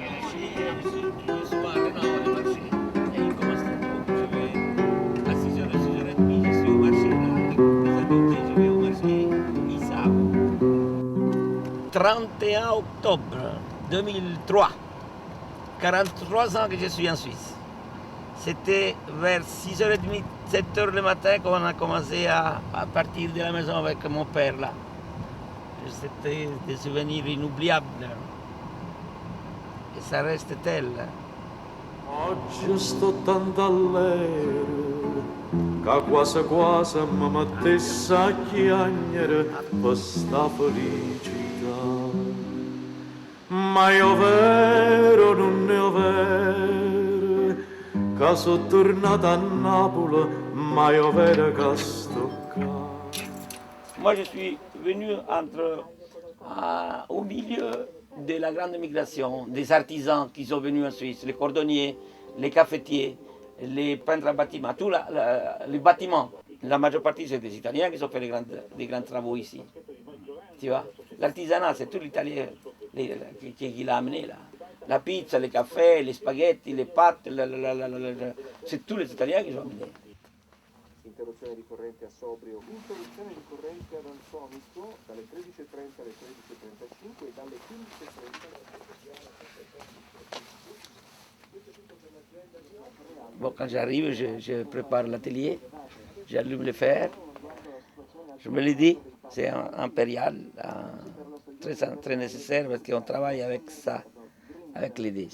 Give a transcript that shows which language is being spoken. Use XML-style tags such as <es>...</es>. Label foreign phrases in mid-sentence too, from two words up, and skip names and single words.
<fr>« 31 octobre 2003, 43 ans que je suis en Suisse. C'était vers 6h30, 7h le matin qu'on a commencé à partir de la maison avec mon père là. C'était des souvenirs inoubliables. E ça reste tel.</fr> <nap>Oggi sto tanto allegro che quasi quasi mi mettesse a chiagnere questa felicità. Ma io vero non è vero che sono tornato a Napoli, ma io vero che sto qua.</nap> <fr>Moi, je suis venu au milieu de la grande migration, des artisans qui sont venus en Suisse, les cordonniers, les cafetiers, les peintres à bâtiments, tous les bâtiments. La majeure partie, c'est des Italiens qui ont fait des grands travaux ici. Tu vois, l'artisanat, c'est tout l'Italien qui l'a amené là. La pizza, les cafés, les spaghetti, les pâtes, c'est tous les Italiens qui l'ont amené.</fr> <it>Interruzione di corrente a sobrio, interruzione di corrente ad Ansonico dalle 13.30 alle 13.35 e dalle 15.30</it> <fr>Bon, quand j'arrive, je prépare l'atelier, j'allume le fer, je me le dis, c'est impérial, très nécessaire parce qu'on travaille avec ça, avec les dés.</fr>